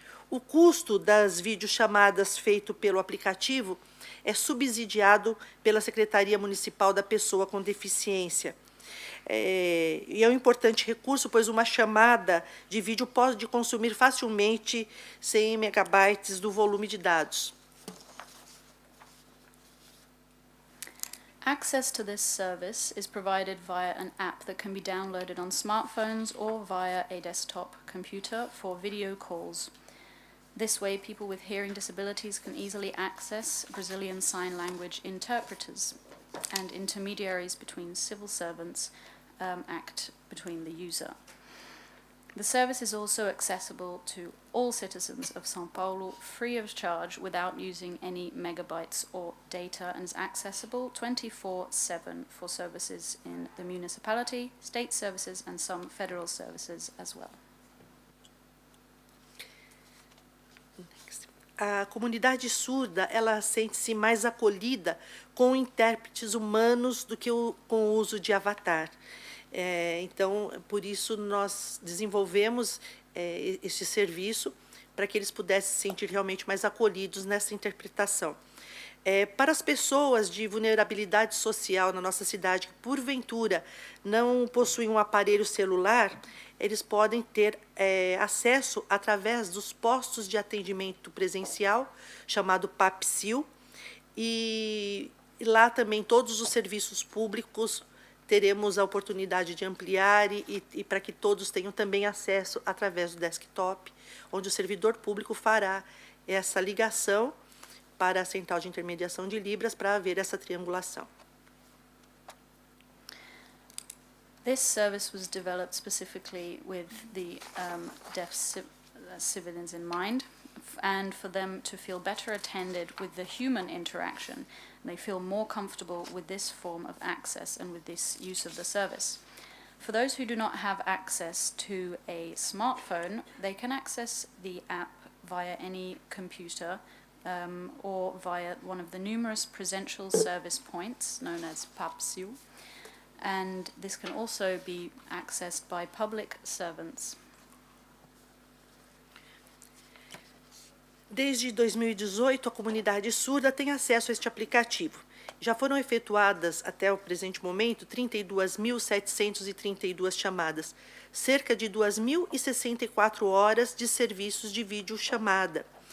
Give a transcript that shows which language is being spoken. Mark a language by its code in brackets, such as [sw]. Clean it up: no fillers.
[pt] O custo das videochamadas feito pelo aplicativo é subsidiado pela Secretaria Municipal da Pessoa com Deficiência. E é um importante recurso, pois uma chamada de vídeo pode consumir facilmente 100 megabytes do volume de dados. [en] Access to this service is provided via an app that can be downloaded on smartphones or via a desktop computer for video calls. This way, people with hearing disabilities can easily access Brazilian Sign Language interpreters, and intermediaries between civil servants act between the user. The service is also accessible to all citizens of São Paulo free of charge without using any megabytes or data, and is accessible 24/7 for services in the municipality, state services, and some federal services as well. [pt] A comunidade surda, ela sente-se mais acolhida com intérpretes humanos do que com o uso de avatar. Então, por isso, nós desenvolvemos este serviço para que eles pudessem se sentir realmente mais acolhidos nessa interpretação. Para as pessoas de vulnerabilidade social na nossa cidade, que porventura não possuem um aparelho celular, eles podem ter acesso através dos postos de atendimento presencial, chamado PAPSIL, e lá também todos os serviços públicos teremos a oportunidade de ampliar e para que todos tenham também acesso através do desktop, onde o servidor público fará essa ligação para a central de intermediação de Libras para haver essa triangulação. [en] This service was developed specifically with the deaf civilians in mind, and for them to feel better attended with the human interaction. They feel more comfortable with this form of access and with this use of the service. For those who do not have access to a smartphone, they can access the app via any computer or via one of the numerous presential service points known as PAPSIL, and this can also be accessed by public servants. [pt] Desde 2018, a comunidade surda tem acesso a este aplicativo. Já foram efetuadas, até o presente momento, 32.732 chamadas, cerca de 2.064 horas de serviços de videochamada.